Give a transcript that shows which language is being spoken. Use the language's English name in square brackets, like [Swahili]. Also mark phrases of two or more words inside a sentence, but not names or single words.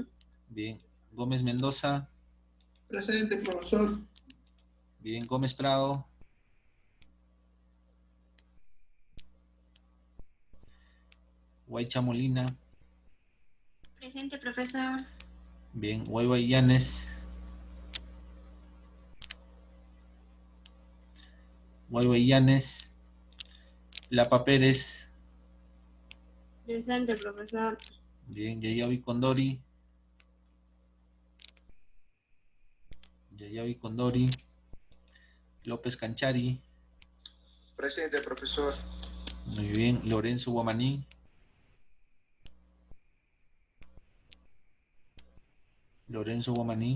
[Spanish] Bien. Gómez Mendoza. Presente, profesor. Bien. Gómez Prado. Guaycha Molina. Presente, profesor. Bien. Guayba Illanes. Guayba Illanes. Lapa Pérez. Presente, profesor. Bien. Yayavi Condori. Yayavi Condori. López Canchari. Presente, profesor. Muy bien. Lorenzo Guamaní. Lorenzo Guamaní.